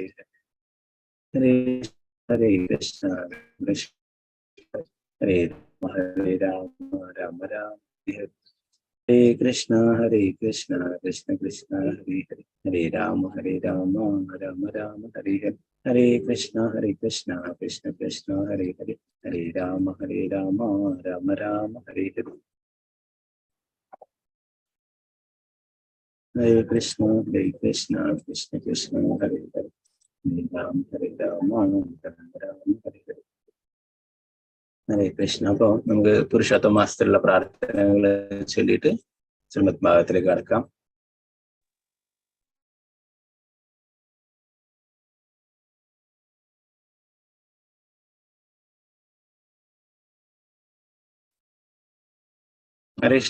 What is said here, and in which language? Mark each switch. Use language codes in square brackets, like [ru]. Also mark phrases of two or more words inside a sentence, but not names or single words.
[sa] ഹരേ ഹരേ കൃഷ്ണ കൃഷ്ണ ഹരേ രാമ രാമ ഹരേ ഹരേ കൃഷ്ണ കൃഷ്ണ കൃഷ്ണ ഹരേ ഹരേ ഹരേ രാമ രാമ രാമ ഹരേ ഹരേ ഹരേ കൃഷ്ണ കൃഷ്ണ കൃഷ്ണ ഹരേ ഹരേ ഹരേ രാമ രാമ ഹരേ ഹരേ ഹരേ കൃഷ്ണ കൃഷ്ണ കൃഷ്ണ ഹരേ ഹരേ ഹരേ രാമ രാമ രാമ ഹരേ ഹരേ ഹരേ കൃഷ്ണ. [ml] അപ്പോൾ നമുക്ക് പുരുഷോത്തമ മാസത്തിലുള്ള പ്രാർത്ഥനകൾ ചൊല്ലിയിട്ട് ശ്രീമദ് ഭാഗവതത്തിലേക്ക് കടക്കാം. [sa] ഹരേ കൃഷ്ണ.